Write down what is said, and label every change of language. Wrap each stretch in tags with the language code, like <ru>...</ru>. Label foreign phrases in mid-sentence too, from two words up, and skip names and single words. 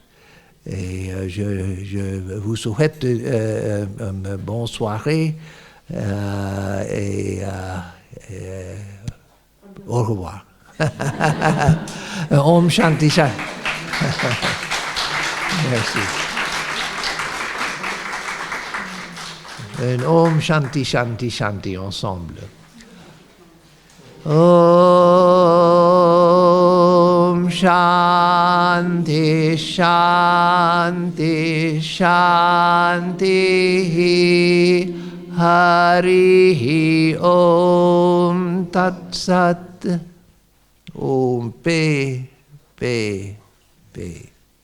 <fr>Et je vous souhaite une bonne soirée et au revoir.</fr> <sa>Om Shanti Shanti.</sa> <fr>Merci. Un</fr> <sa>Om Shanti Shanti Shanti</sa> <fr>ensemble.</fr> <sa>Om Shanti Shanti Shanti Hari Om Tat Sat Om Pe Pe Pe</sa>